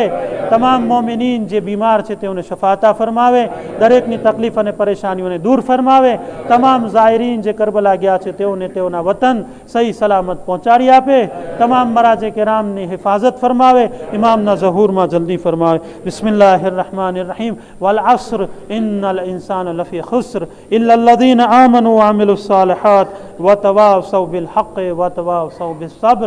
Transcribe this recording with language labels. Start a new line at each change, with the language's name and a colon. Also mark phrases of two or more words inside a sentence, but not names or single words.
Gujarati: તમામ મોમિનીન જે બીમાર છે તેઓને શફાતા ફરમાવે, દરેકની તકલીફ અને પરેશાનીઓને દૂર ફરમાવે. તમામ ઝાયરીન જે કરબલા ગયા છે તેઓને તેઓના વતન સહી સલામત પહોંચાડી આપે. તમામ મરાજે કિરામની હિફાજત ફરમાવે, ઇમામના ઝહૂરમાં જલ્દી ફરમાવે.
Arabic: بسم الله الرحمن الرحيم والعصر إن الإنسان لفي خسر إلا الذين آمنوا وعملوا الصالحات وتواصوا بالحق وتواصوا بالصبر.